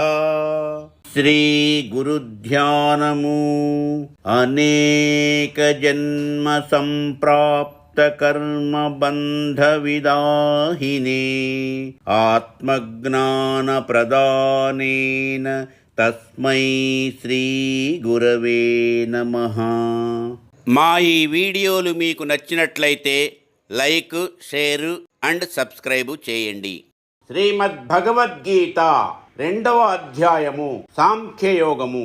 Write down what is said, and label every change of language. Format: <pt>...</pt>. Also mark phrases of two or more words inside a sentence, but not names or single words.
<sa>श्री गुरुध्यानमु अनेकजन्म संप्राप्त कर्म बंध विदाहिने आत्मज्ञान प्रदानेन तस्मै శ్రీ గురవే నమః।</sa> <te>మా ఈ వీడియోలు మీకు నచ్చినట్లయితే</te> <en>like, share and subscribe</en> <te>చేయండి। శ్రీమద్ భగవద్గీత 2వ అధ్యాయము సాంఖ్యయోగము।</te>